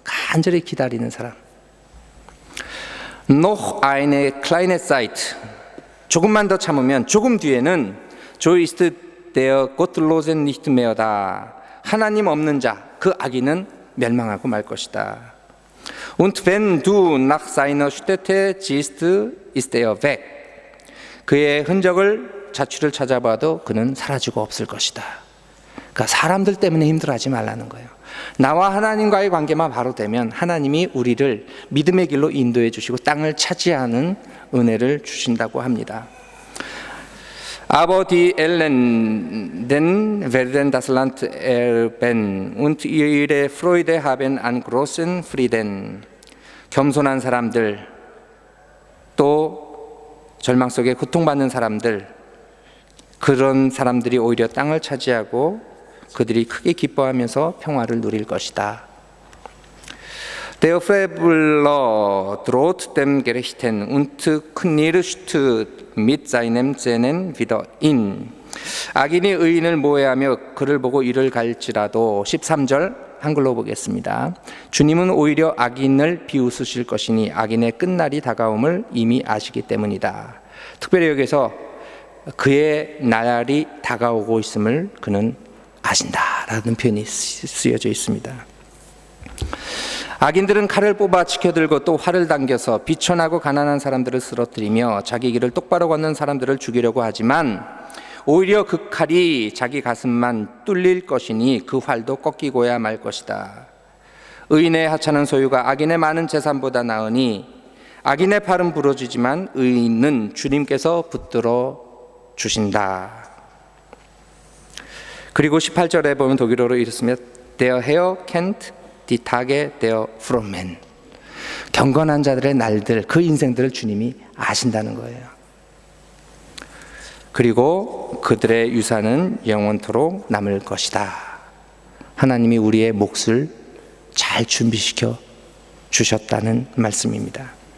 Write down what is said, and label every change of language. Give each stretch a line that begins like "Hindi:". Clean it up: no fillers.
Korean: 간절히 기다리는 사람.
German: Noch eine kleine Zeit.
Korean: 조금만 더 참으면, 조금 뒤에는
German: So ist der Gottlosen nicht mehr다.
Korean: 하나님 없는 자, 그 악인은 멸망하고 말 것이다.
German: Und wenn du nach seiner Stätte siehst, ist er weg.
Korean: 그의 흔적을, 자취를 찾아봐도 그는 사라지고 없을 것이다. 그러니까 사람들 때문에 힘들어하지 말라는 거예요. 나와 하나님과의 관계만 바로 되면 하나님이 우리를 믿음의 길로 인도해 주시고 땅을 차지하는 은혜를 주신다고 합니다.
German: Aber die Elenden werden das Land erben und ihre Freude haben an großen Frieden.
Korean: 겸손한 사람들, 또 절망 속에 고통받는 사람들, 그런 사람들이 오히려 땅을 차지하고 그들이 크게 기뻐하면서 평화를 누릴 것이다.
German: Der Freveler droht dem Gerechten und knirscht mit seinem Zähnen wieder in.
Korean: 악인이 의인을 모해하며 그를 보고 이를 갈지라도. 13절 한글로 보겠습니다. 주님은 오히려 악인을 비웃으실 것이니 악인의 끝날이 다가옴을 이미 아시기 때문이다. 특별히 여기서 그의 날이 다가오고 있음을 그는 아신다라는 표현이 쓰여져 있습니다. 악인들은 칼을 뽑아 지켜들고 또 활을 당겨서 비천하고 가난한 사람들을 쓰러뜨리며 자기 길을 똑바로 걷는 사람들을 죽이려고 하지만 오히려 그 칼이 자기 가슴만 뚫릴 것이니 그 활도 꺾이고야 말 것이다. 의인의 하찮은 소유가 악인의 많은 재산보다 나으니 악인의 팔은 부러지지만 의인은 주님께서 붙들어 주신다. 그리고 18절에 보면 독일어로 이렇습니다.
German: Der Herr kennt die Tage der Frommen.
Korean: 경건한 자들의 날들, 그 인생들을 주님이 아신다는 거예요. 그리고 그들의 유산은 영원토록 남을 것이다. 하나님이 우리의 몫을 잘 준비시켜 주셨다는 말씀입니다.